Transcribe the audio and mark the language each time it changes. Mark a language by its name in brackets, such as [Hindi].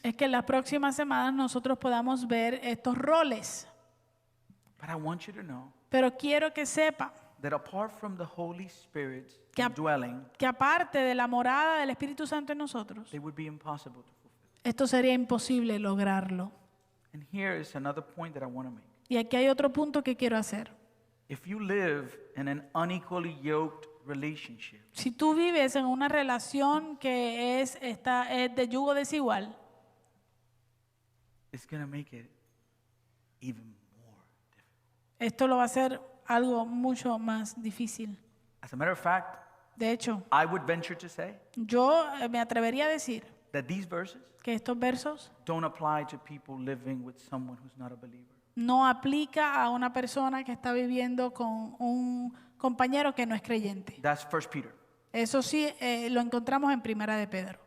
[Spanish] es que en las próximas semanas nosotros podamos ver estos roles. [English] But I want you to know [Spanish] Pero quiero que sepa [English] that apart from the Holy Spirit's [Spanish] Que a- [English] indwelling, [Spanish] que aparte de la morada del Espíritu Santo en nosotros, [English] they would be impossible to fulfill. [Spanish] esto sería imposible lograrlo. [English] And here is another point that I want to make. [Spanish] Y aquí hay otro punto que quiero hacer. [English] If you live in an unequally yoked relationship, [Spanish] Si tú vives en una relación que es de yugo desigual, [English] it's going to make it even more difficult. [Spanish] esto lo va a hacer algo mucho más difícil. [English] As a matter of fact, [Spanish] De hecho, [English] I would venture to say [Spanish] yo me atrevería a decir [English] that these verses [Spanish] que estos versos [English] don't apply to people living with someone who's not a believer. [Spanish] no aplica a una persona que está viviendo con un compañero que no es creyente. [English] That's 1 Peter. [Spanish] Eso sí, lo encontramos en Primera de Pedro.